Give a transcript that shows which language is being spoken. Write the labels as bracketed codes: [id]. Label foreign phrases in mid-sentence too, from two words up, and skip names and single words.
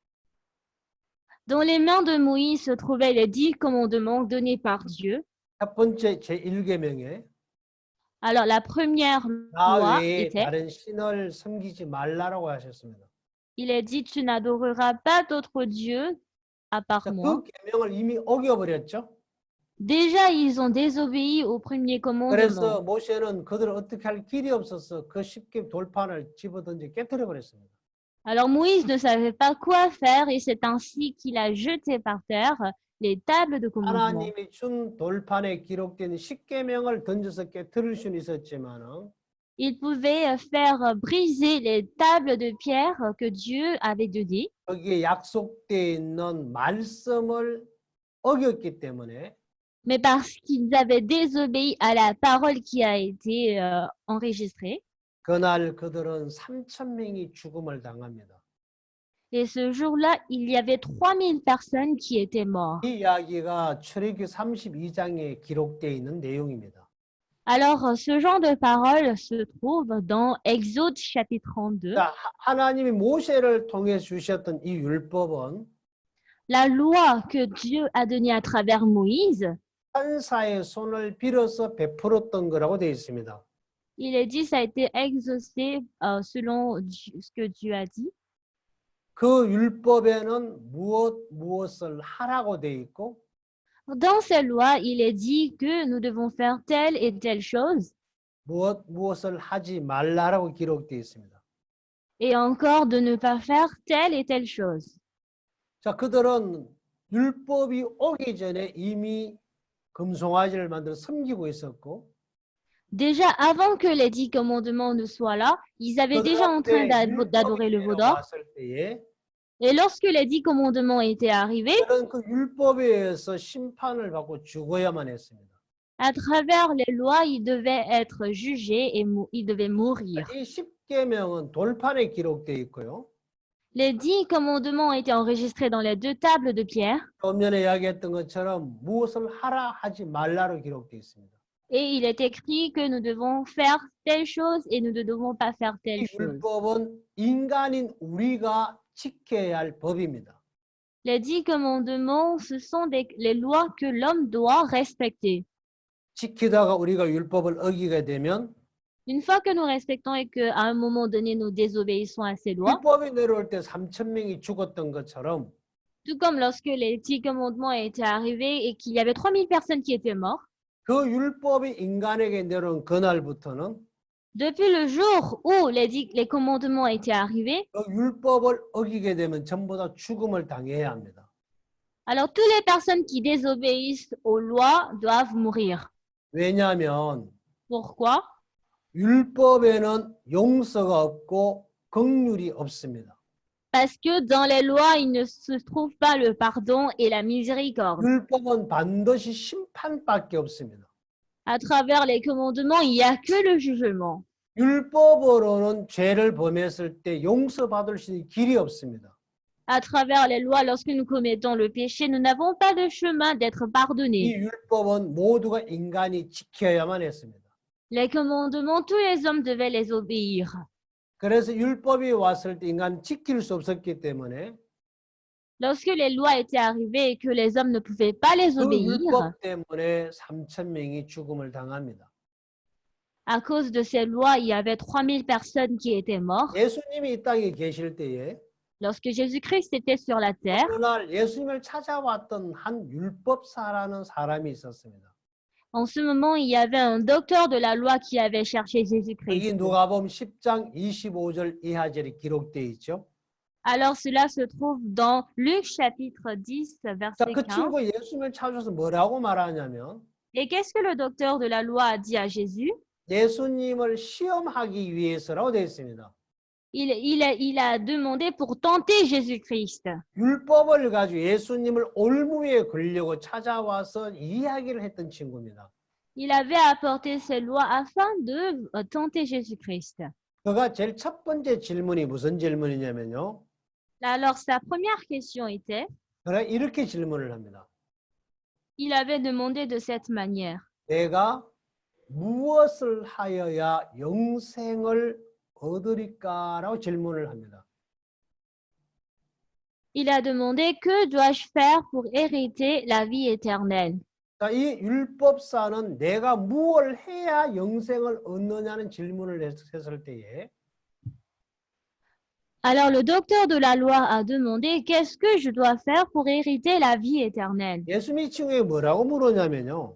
[fr] Dans les mains de Moïse se trouvaient les 10 commandements donnés par Dieu. [ko] 첫 번째 제1계명에 [fr] Alors la première [ko] 나 [fr] loi [ko] 외에 [fr] était, [ko] 다른 신을 섬기지 말라라고 하셨습니다. [fr] il est dit, tu n'adoreras pas d'autre Dieu à part [ko] 자, [fr] moi. [ko] 그 계명을 이미 어겨버렸죠. [fr] Déjà, ils ont désobéi au premier commandement. [ko] 그래서 모세는 그들을 어떻게 할 길이 없어서 그 십계 돌판을 집어던져 깨뜨려 버렸습니다. [fr] Alors Moïse ne savait pas quoi faire et c'est ainsi qu'il a jeté par terre les tables de commandement. [ko] 하나님이 준 돌판에 기록된 십계명을 던져서 깨뜨릴 수는 있었지만은 [fr] Il pouvait faire briser les tables de pierre que Dieu avait données, [ko] 거기에 약속되어 있는 말씀을 어겼기 때문에 [fr] mais parce qu'ils avaient désobéi à la parole qui a été enregistrée. [ko] 그날 그들은 3,000명이 죽음을 당합니다. [fr] Et ce jour-là, il y avait 3000 personnes qui étaient mortes. [ko] 이 이야기가 출애굽기 32장에 기록되어 있는 내용입니다. [fr] Alors, ce genre de parole se trouve dans Exode chapitre 32. [ko] 자, 하나님이 모세를 통해 주셨던 이 율법은 [fr] La loi que Dieu a donnée à travers Moïse, [ko] 천사의 손을 빌어서 베풀었던 거라고 되어 있습니다. [fr] il est dit, ça a été exaucé selon ce que Dieu a dit. [ko] 그 율법에는 무엇을 하라고 되어 있고 [fr] Dans ces lois, il est dit que nous devons faire telle et telle chose, [ko] 무엇을 하지 말라라고 기록되어 있습니다. [fr] et encore de ne pas faire telle et telle chose. [ko] 자, 그들은 율법이 오기 전에 이미 금송아지를 만들어 섬기고 있었고 [fr] Déjà, avant que les 10 commandements ne soient là, ils avaient déjà en train d'adorer le veau d'or. [ko] 왔을 때에 [fr] Et lorsque les 10 commandements étaient arrivés, [ko] 그들은 그 율법에 의해서 심판을 받고 죽어야만 했습니다. [fr] à travers les lois, ils devaient être jugés et ils devaient mourir. [ko] 이 십계명은 돌판에 기록되어 있고요. [fr] Les 10 commandements ont été enregistrés dans les 2 tables de pierre [ko] 좀 전에 이야기했던 것처럼 무엇을 하라 하지 말라로 기록되어 있습니다. [fr] et il est écrit que nous devons faire telle chose et nous ne devons pas faire telle [ko] 이 [fr] chose. [ko] 율법은 인간인 우리가 지켜야 할 법입니다. [fr] Les 10 commandements, ce sont les lois que l'homme doit respecter. [ko] 지키다가 우리가 율법을 어기게 되면 [fr] Une fois que nous respectons et qu'à un moment donné, nous désobéissons à ces lois, [ko] 율법이 내려올 때 3,000명이 죽었던 것처럼 [fr] tout comme lorsque les 10 commandements étaient arrivés et qu'il y avait 3000 personnes qui étaient mortes, [ko] 그 율법이 인간에게 내려온 그날부터는 [fr] depuis le jour où les commandements étaient arrivés, [ko] 그 율법을 어기게 되면 전부 다 죽음을 당해야 합니다. [fr] alors toutes les personnes qui désobéissent aux lois doivent mourir. [ko] 왜냐하면 [fr] Pourquoi? [ko] 율법에는 용서가 없고 긍휼이 없습니다. [fr] Parce que dans les lois, il ne se trouve pas le pardon et la miséricorde. [ko] 율법은 반드시 심판밖에 없습니다. [fr] À travers les commandements, il n'y a que le jugement. [ko] 율법으로는 죄를 범했을 때 용서받을 수 있는 길이 없습니다. [fr] À travers les lois, lorsque nous commettons le péché, nous n'avons pas de chemin d'être [ko] 이 [fr] pardonnés. [ko] 율법은 모두가 인간이 지켜야만 했습니다. [fr] Les commandements, tous les hommes devaient les obéir. [ko] 그래서 율법이 왔을 때 인간 지킬 수 없었기 때문에 [fr] Lorsque les lois étaient arrivées et que les hommes ne pouvaient pas les [ko] 그 [fr] obéir, [ko] 율법 때문에 3,000명이 죽음을 당합니다. [fr] à cause de ces lois, il y avait 3000 personnes qui étaient mortes. [ko] 예수님이 이 땅에 계실 때에 [fr] Lorsque Jésus-Christ était sur la terre, [ko] 어느 날 예수님을 찾아왔던 한 율법사라는 사람이 있었습니다. [fr] en ce moment, il y avait un docteur de la loi qui avait cherché [ko] 여기 [fr] Jésus-Christ. [ko] 누가복음 10장 25절 이하절이 기록되어 있죠. [fr] Alors cela se trouve dans Luc chapitre 10, [ko] 자, [fr] verset [ko] 그 [fr] 15. [ko] 친구 예수님을 찾아서 뭐라고 말하냐면 [fr] Et qu'est-ce que le docteur de la loi a dit à Jésus? [ko] 예수님을 시험하기 위해서라고 되어 있습니다. [fr] Il a demandé pour tenter Jésus-Christ. [ko] 율법을 가지고 예수님을 올무에 걸려고 찾아와서 이야기를 했던 친구입니다. [fr] Il avait apporté ces lois afin de tenter Jésus-Christ. [ko] 그가 제일 첫 번째 질문이 무슨 질문이냐면요. [fr] Alors sa première question était, [ko] 그가 이렇게 질문을 합니다. [fr] il avait demandé de cette manière. [ko] 내가 무엇을 하여야 영생을 얻으리까라고 질문을 합니다. [fr] Il a demandé, que dois-je faire pour hériter la vie éternelle? [ko] 자, 이 율법사는 내가 무엇을 해야 영생을 얻느냐는 질문을 했을 때에 [fr] Alors le docteur de la loi a demandé, qu'est-ce que je dois faire pour hériter la vie éternelle? [ko] 예수님이 친구에게 뭐라고 물었냐면요.